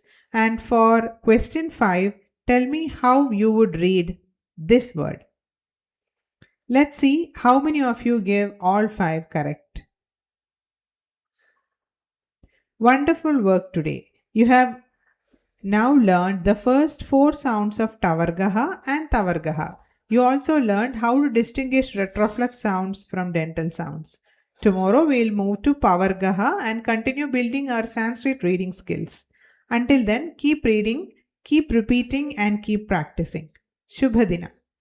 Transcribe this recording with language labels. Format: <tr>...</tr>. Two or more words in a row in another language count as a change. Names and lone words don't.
<en>And for question 5, tell me how you would read this word. Let's see how many of you gave all 5 correct. Wonderful work today. You have now learned the first 4 sounds of ta vargaha and tha vargaha. You also learned how to distinguish retroflex sounds from dental sounds. Tomorrow we will move to pa vargaha and continue building our Sanskrit reading skills. Until then, keep reading, keep repeating and keep practicing.</en> <sa>Shubha Dina.</sa>